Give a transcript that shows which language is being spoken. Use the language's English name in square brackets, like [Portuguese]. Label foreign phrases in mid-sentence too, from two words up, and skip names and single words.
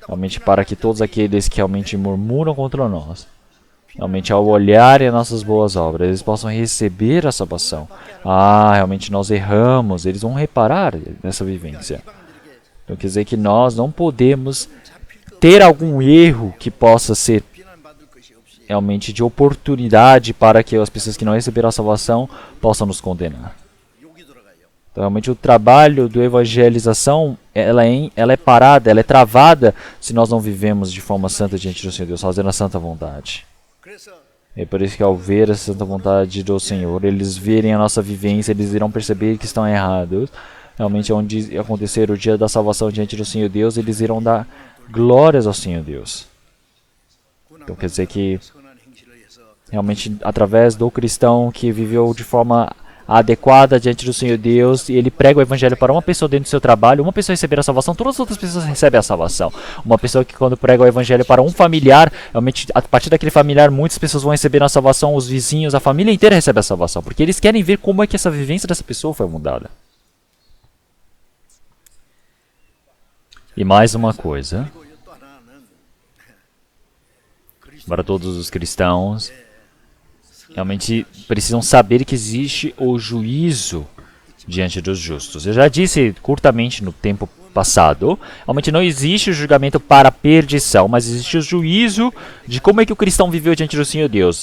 [Portuguese] Realmente para que todos aqueles que realmente murmuram contra nós, realmente ao olharem as nossas boas obras, eles possam receber a salvação. Ah, realmente nós erramos, eles vão reparar nessa vivência. Então quer dizer que nós não podemos ter algum erro que possa ser [Korean] 비난받을 것이 없이 [Portuguese] realmente de oportunidade para que as pessoas que não receberam a salvação possam nos condenar. [Korean] 욕이 들어가요. [Portuguese] Então, realmente o trabalho do evangelização, ela é parada, ela é travada se nós não vivemos de forma santa diante do Senhor Deus, fazendo a santa vontade. [Korean] 그래서 [Portuguese] É por isso que ao ver a santa vontade do Senhor, eles verem a nossa vivência, eles irão perceber que estão errados. Realmente, onde acontecer o dia da salvação diante do Senhor Deus, eles irão dar glórias ao Senhor Deus. Então quer dizer que [Korean] 선한 행실을 해서 [Portuguese] realmente através do cristão que viveu de forma adequada diante do Senhor Deus, e ele prega o evangelho para uma pessoa dentro do seu trabalho, uma pessoa receber a salvação, todas as outras pessoas recebem a salvação. Uma pessoa que quando prega o evangelho para um familiar, realmente a partir daquele familiar muitas pessoas vão receber a salvação, os vizinhos, a família inteira recebe a salvação, porque eles querem ver como é que essa vivência dessa pessoa foi mudada. E mais uma coisa, [Korean] 그리고 또 하나는 [Portuguese] para todos os cristãos, realmente precisam saber que existe o juízo diante dos justos. Eu já disse curtamente no tempo passado, realmente não existe o julgamento para a perdição, mas existe o juízo de como é que o cristão viveu diante do Senhor Deus.